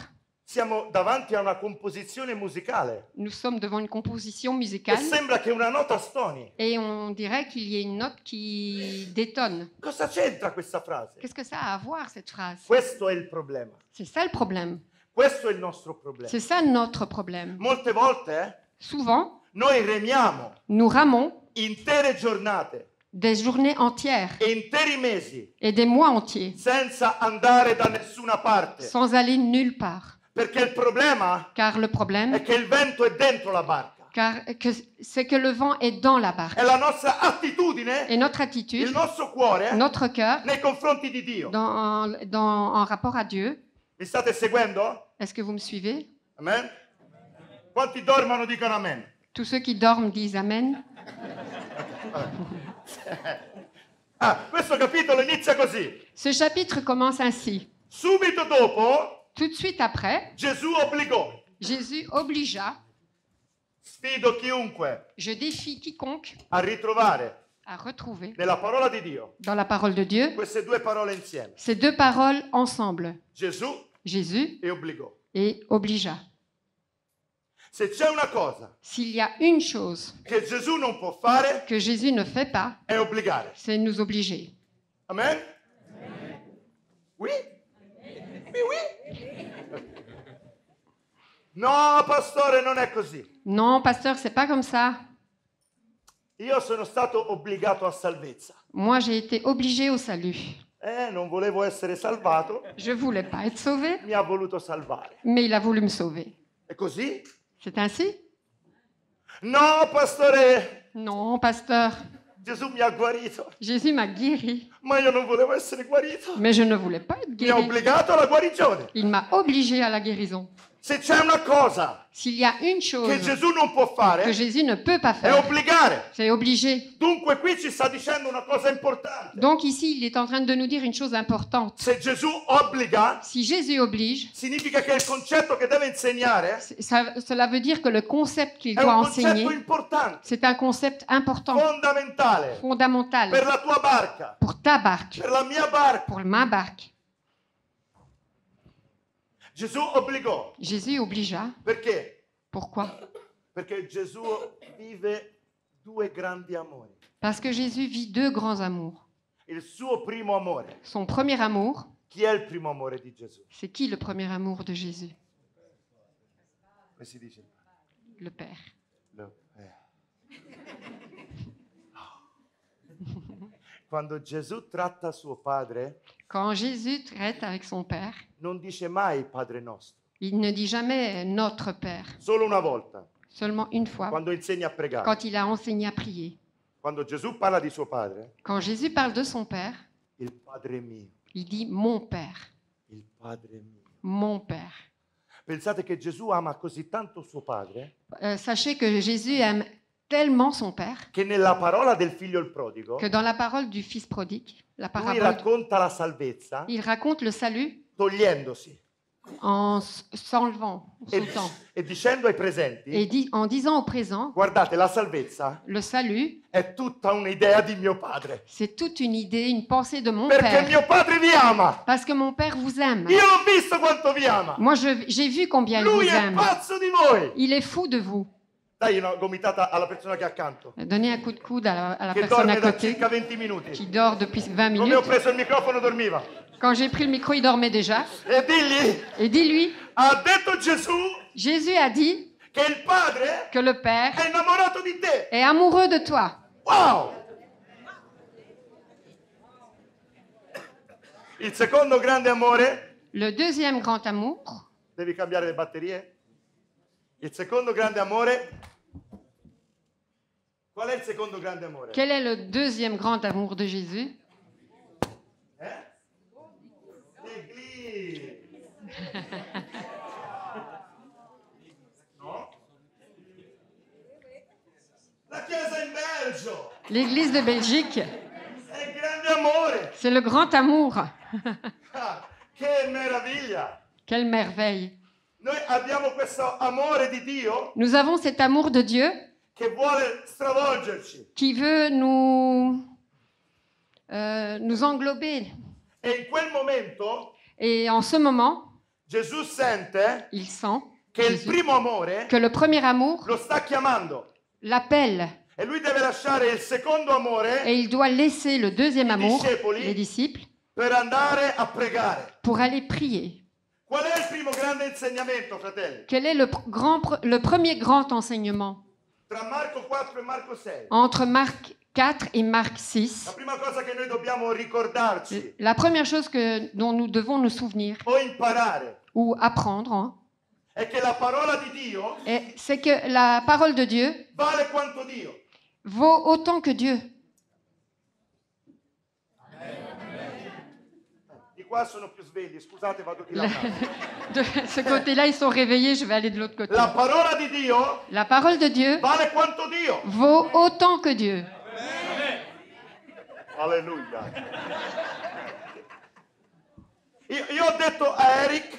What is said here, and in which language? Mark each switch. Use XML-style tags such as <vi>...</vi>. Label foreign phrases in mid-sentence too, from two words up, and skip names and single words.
<it>Siamo davanti a una composizione musicale</it> <fr>Nous sommes devant une composition</fr> <it>e</it> <fr>musicale</fr> <it>sembra che una nota stoni.</it> <fr>et on dirait qu'il y a une note qui détonne.</fr> <it>Cosa c'entra questa frase?</it> <fr>Qu'est-ce que ça a à voir, cette phrase?</fr> <it>Questo è il problema.</it> <fr>C'est ça le problème.</fr> <it>Questo è il nostro problema.</it> <fr>C'est ça notre problème.</fr> <it>Molte volte</it> <fr>Souvent,</fr> <it>noi remiamo</it> <fr>nous ramons</fr> <it>intere giornate</it> <fr>des journées entières</fr> <it>e interi mesi</it> <fr>et des mois entiers</fr> <it>senza andare da nessuna parte.</it> <fr>sans aller nulle part.</fr> <it>Perché il problema</it> <fr>Car le</fr> <it>è</it> <fr>problème,</fr> <it>che il vento è dentro la barca.</it> <fr>c'est que le vent est dans la barque.</fr> <it>È la nostra attitudine,</it> <fr>Et notre</fr> <it>il</it> <fr>attitude,</fr> <it>nostro cuore</it> <fr>notre cœur,</fr> <it>nei confronti di Dio.</it> <fr>en rapport à Dieu,</fr> <it>Mi state seguendo?</it> <fr>est-ce que vous me suivez?</fr> <it>Amen? Quanti dormono dicono amen.</it> <fr>Tous ceux qui dorment disent Amen.</fr> <it>Questo capitolo inizia così.</it> <fr>Ce chapitre commence ainsi.</fr> <it>Subito dopo</it> <fr>Tout de suite après,</fr> <it>Gesù obbligò.</it> <fr>Jésus obligea,</fr> <it>Sfido chiunque</it> <fr>je défie quiconque</fr> <it>a ritrovare</it> <fr>à retrouver</fr> <it>nella parola di Dio</it> <fr>dans la parole de Dieu</fr> <it>queste due parole insieme.</it> <fr>ces deux paroles ensemble.</fr> <it>Gesù</it> <fr>Jésus</fr> <it>e obbligò.</it> <fr>et obligea.</fr> <it>Se c'è una cosa</it> <fr>S'il y a une chose</fr> <it>che Gesù non può fare</it> <fr>que Jésus ne fait pas,</fr> <it>è obbligare.</it> <fr>c'est nous obliger. Amen? Oui? Oui, oui?</fr> <it>No, pastore, non è così.</it> <fr>Non, pasteur, c'est pas comme ça.</fr> <it>Io sono stato obbligato a salvezza.</it> <fr>Moi, j'ai été obligé au salut.</fr> <it>Non volevo essere salvato,</it> <fr>Je voulais pas être sauvé,</fr> <it>mi ha voluto salvare.</it> <fr>mais il a voulu me sauver.</fr> <it>È così?</it> <fr>C'est ainsi?</fr> <it>No, pastore,</it> <fr>Non, pasteur.</fr> <it>Gesù mi ha guarito,</it> <fr>Jésus m'a guéri,</fr> <it>ma io non volevo essere guarito.</it> <fr>mais je ne voulais pas être</fr> <it>Mi ha</it> <fr>guéri.</fr> <it>obbligato alla guarigione.</it> <fr>Il m'a obligé à la guérison.</fr> <it>Se c'è una cosa</it> <fr>S'il y a une</fr> <it>che</it> <fr>chose</fr> <it>Gesù non può</it> <fr>que</fr> <it>fare,</it> <fr>Jésus ne peut pas</fr> <it>è</it> <fr>faire,</fr> <it>obbligare.</it> <fr>c'est obliger.</fr> <it>Dunque qui ci sta dicendo una cosa importante.</it> <fr>Donc ici, il est en train de nous dire une chose importante.</fr> <it>Se Gesù obbliga,</it> <fr>Si Jésus oblige,</fr> <it>significa che il concetto che deve insegnare</it> <fr>cela veut dire que le concept qu'il</fr> <it>è</it> <fr>doit</fr> <it>un concetto</it> <fr>enseigner,</fr> <it>importante,</it> <fr>c'est un concept important,</fr> <it>fondamentale,</it> <fr>fondamental</fr> <it>per la tua barca,</it> <fr>pour ta barque,</fr> <it>per la mia barca.</it> <fr>pour ma barque.</fr> <it>Gesù obbligò.</it> <fr>Jésus obligea.</fr> <it>Perché?</it> <fr>Pourquoi?</fr> <it>Perché Gesù vive due grandi amori.</it> <fr>Parce que Jésus vit deux grands amours.</fr> <it>Il suo primo amore.</it> <fr>Son premier amour,</fr> <it>Chi è il primo amore di Gesù?</it> <fr>c'est qui le premier amour de Jésus?</fr> <it>Come si dice?</it> <fr>Le Père.</fr> <it>Quando Gesù tratta suo padre,</it> <fr>Quand Jésus traite avec son Père,</fr> <it>non dice mai Padre nostro.</it> <fr>il ne dit jamais notre Père,</fr> <it>Solo una volta,</it> <fr>seulement une fois,</fr> <it>quando insegna a pregare.</it> <fr>quand il a enseigné à prier.</fr> <it>Quando Gesù parla di suo padre,</it> <fr>Quand Jésus parle de son Père,</fr> <it>il Padre mio,</it> <fr>il dit mon Père,</fr> <it>il Padre mio.</it> <fr>mon Père.</fr> <it>Pensate che Gesù ama così tanto suo padre</it> <fr>Sachez que Jésus aime tellement son père</fr> <it>che nella parola del figlio il prodigo</it> <fr>que dans la parole du fils prodigue, la</fr> <it>lui</it> <fr>parabole,</fr> <it>racconta la salvezza</it> <fr>il raconte le salut</fr> <it>togliendosi</it> <fr>en s'enlevant, en</fr> <it>e,</it> <fr>sautant,</fr> <it>e dicendo ai presenti:</it> <fr>et en disant au présent,</fr> <it>guardate, la salvezza</it> <fr>le salut,</fr> <it>è tutta un'idea di mio padre,</it> <fr>c'est toute une idée, une pensée de mon</fr> <it>perché</it> <fr>père,</fr> <it>mio padre vi ama.</it> <fr>parce que mon père vous aime.</fr> <it>Io l'ho visto quanto vi ama.</it> <fr>Moi, j'ai vu combien il</fr> <it>Lui</it> <fr>vous</fr> <it>è</it> <fr>aime.</fr> <it>pazzo di voi.</it> <fr>Il est fou de vous.</fr> <it>Dai una gomitata alla persona che è accanto,</it> <fr>Donnez un coup de coude à la</fr> <it>che</it> <fr>personne à</fr> <it>dorme da</it> <fr>côté</fr> <it>circa 20 minuti.</it> <fr>qui dort depuis 20</fr> <it>Come ho</it> <fr>minutes.</fr> <it>preso il microfono dormiva.</it> <fr>Quand j'ai pris le micro, il dormait déjà.</fr> <it>E digli,</it> <fr>Et dis-lui,</fr> <it>ha detto Gesù</it> <fr>Jésus a dit</fr> <it>che il padre</it> <fr>que le Père</fr> <it>è innamorato di te.</it> <fr>est amoureux de toi. Wow!</fr> <it>Il secondo grande amore,</it> <fr>Le deuxième grand amour,</fr> <it>devi cambiare le batterie? Il secondo grande amore, qual è il secondo grande amore?</it> <fr>quel est le deuxième grand amour de Jésus? L'Église.</fr> <it>No? La Chiesa in Belgio</it> <fr>L'Église de Belgique,</fr> <it>è il grande amore.</it> <fr>c'est le grand amour.</fr> <it>Ah, che meraviglia!</it> <fr>Quelle merveille.</fr> <it>Noi abbiamo questo amore di Dio</it> <fr>Nous avons cet amour de Dieu</fr> <it>che vuole stravolgerci.</it> <fr>qui veut nous englober.</fr> <it>E in quel momento</it> <fr>Et en ce moment,</fr> <it>Gesù sente</it> <fr>il sent</fr> <it>che il</it> <fr>Jésus,</fr> <it>primo amore</it> <fr>que le premier amour</fr> <it>lo sta chiamando</it> <fr>l'appelle</fr> <it>e lui deve lasciare il secondo amore</it> <fr>et il doit laisser le deuxième amour,</fr> <it>discepoli,</it> <fr>les disciples,</fr> <it>per andare a pregare.</it> <fr>pour aller prier.</fr> <it>Qual è il primo grande insegnamento, fratelli?</it> <fr>Quel est le premier grand enseignement</fr> <it>Tra Marco 4 e Marco 6.</it> <fr>entre Marc 4 et Marc 6?</fr> <it>La prima cosa che noi dobbiamo ricordarci</it> <fr>La première chose dont nous devons nous souvenir</fr> <it>o imparare</it> <fr>ou apprendre, hein,</fr> <it>è che la parola di Dio</it> <fr>c'est que la parole de Dieu</fr> <it>vale quanto Dio.</it> <fr>vaut autant que Dieu.</fr> <it>Di qua sono più svegli, scusate, vado di là.</it> <fr>De ce côté-là, ils sont réveillés, je vais aller de l'autre côté.</fr> <it>La parola di Dio</it> <fr>La parole de Dieu</fr> <it>vale quanto Dio.</it> <fr>vaut autant que Dieu.</fr> <it>Alleluia. Io ho detto a Eric</it>